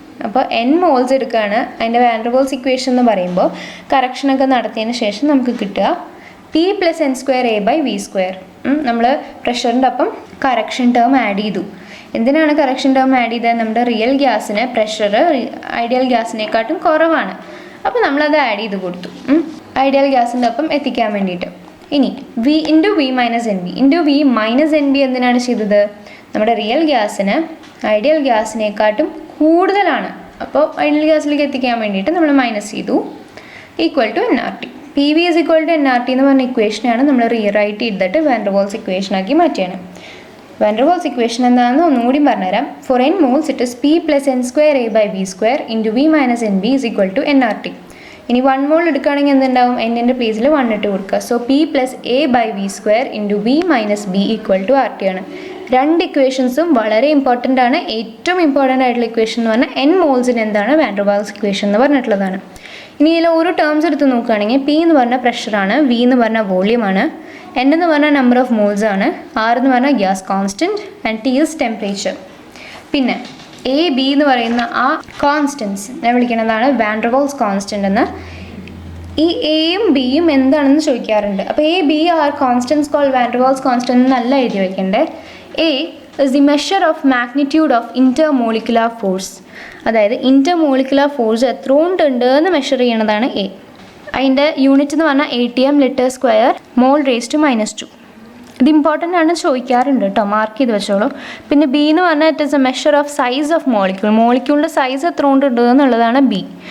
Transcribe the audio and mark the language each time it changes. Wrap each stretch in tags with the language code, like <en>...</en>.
<ml>അപ്പോൾ n moles എടുക്കുകയാണ്, അതിൻ്റെ വാൻ ഡെർ വാൾസ് ഇക്വേഷൻ എന്ന് പറയുമ്പോൾ കറക്ഷനൊക്കെ നടത്തിയതിന് ശേഷം നമുക്ക് കിട്ടുക P + n²A/V². നമ്മൾ പ്രഷറിൻ്റെ ഒപ്പം കറക്ഷൻ ടേം ആഡ് ചെയ്തു. എന്തിനാണ് കറക്ഷൻ ടേം ആഡ് ചെയ്തത്? നമ്മുടെ റിയൽ ഗ്യാസിന് പ്രഷർ ഐഡിയൽ ഗ്യാസിനെക്കാട്ടും കുറവാണ്, അപ്പോൾ നമ്മളത് ആഡ് ചെയ്ത് കൊടുത്തു ഐഡിയൽ ഗ്യാസിൻ്റെ ഒപ്പം എത്തിക്കാൻ വേണ്ടിയിട്ട്. ഇനി V × V - NB × V - NB എന്തിനാണ് ചെയ്തത്? നമ്മുടെ റിയൽ ഗ്യാസിന് ഐഡിയൽ ഗ്യാസിനെക്കാട്ടും കൂടുതലാണ്, അപ്പോൾ ഐഡിയൽ ഗ്യാസിലേക്ക് എത്തിക്കാൻ വേണ്ടിയിട്ട് നമ്മൾ മൈനസ് ചെയ്തു. Equal to nRT. PV = nRT എന്ന് പറഞ്ഞ ഇക്വേഷനാണ് നമ്മൾ റീറൈറ്റ് ചെയ്തിട്ട് വാൻ ഡെർ വാൾസ് ഇക്വേഷനാക്കി മാറ്റിയാണ്. വാൻ ഡെർ വാൾസ് ഇക്വേഷൻ എന്താണെന്ന് ഒന്നുകൂടി പറഞ്ഞുതരാം.</ml> <en>For n moles it is P + n²A/V² × V - NB = nRT.</en> <ml>ഇനി 1 mol എടുക്കുകയാണെങ്കിൽ എന്തുണ്ടാവും? n-ൻ്റെ പ്ലേസിൽ 1 ഇട്ട് കൊടുക്കുക. So P + A/V² × V - B = RT ആണ്. രണ്ട് ഇക്വേഷൻസും വളരെ ഇമ്പോർട്ടൻ്റ് ആണ്. ഏറ്റവും ഇമ്പോർട്ടൻ്റ് ആയിട്ടുള്ള ഇക്വേഷൻ എന്ന് പറഞ്ഞാൽ n മോൾസിന് എന്താണ് വാൻ ഡെർ വാൾസ് ഇക്വേഷൻ എന്ന് പറഞ്ഞിട്ടുള്ളതാണ്. ഇനി ഇതിൽ ഓരോ ടേംസ് എടുത്ത് നോക്കുകയാണെങ്കിൽ P എന്ന് പറഞ്ഞാൽ പ്രഷറാണ്, V എന്ന് പറഞ്ഞാൽ വോളിയമാണ്, N എന്ന് പറഞ്ഞാൽ നമ്പർ ഓഫ് മോൾസ് ആണ്, R എന്ന് പറഞ്ഞാൽ gas constant</ml> <en>And T is temperature.</en> <ml>പിന്നെ A, B എന്ന് പറയുന്ന ആ കോൺസ്റ്റൻസ് ഞാൻ വിളിക്കുന്നതാണ് വാൻ ഡെർ വാൾസ് കോൺസ്റ്റൻ്റ് എന്ന്. ഈ എയും ബിയും എന്താണെന്ന് ചോദിക്കാറുണ്ട്. അപ്പോൾ A, B</ml> <en>are constants call</en> <ml>van der walls constant എന്നല്ല എഴുതി വയ്ക്കേണ്ടത്.</ml> <en>A is the measure of magnitude of intermolecular force.</en> <ml>അതായത് intermolecular force എത്ര ഉണ്ട് എന്ന് മെഷർ ചെയ്യണതാണ് A. അതിൻ്റെ യൂണിറ്റ് എന്ന് പറഞ്ഞാൽ ATM L/2 mol⁻². ഇത് ഇമ്പോർട്ടൻ്റ് ആണ്, ചോദിക്കാറുണ്ട് കേട്ടോ, മാർക്ക് ചെയ്ത് വെച്ചോളൂ. പിന്നെ B എന്ന് പറഞ്ഞാൽ</ml> <en>it is a measure of size of</en> <ml>മോളിക്യൂളിൻ്റെ size എത്ര ഉണ്ട് എന്നുള്ളതാണ് B.</ml>